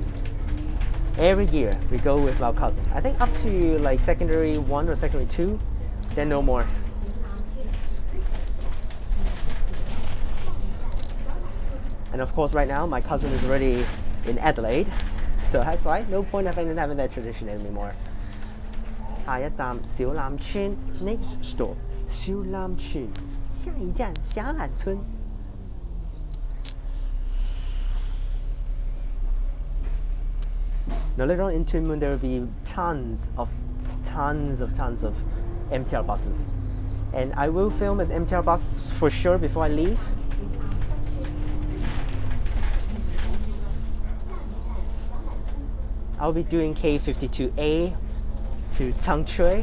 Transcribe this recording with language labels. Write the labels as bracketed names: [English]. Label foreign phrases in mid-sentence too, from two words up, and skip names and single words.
[English] Every year we go with our cousin. I think up to like secondary 1 or secondary 2, then no more. And of course, right now my cousin is already in Adelaide, so that's why no point of having that tradition anymore. [Cantonese] 下一站小欖村 [English] ，next stop 小欖村， [Cantonese] 下一站小欖村。 [English] Now later on in Tuen Mun, there will be tons of MTR buses, and I will film an MTR bus for sure before I leave. I'll be doing K52A to Tsang.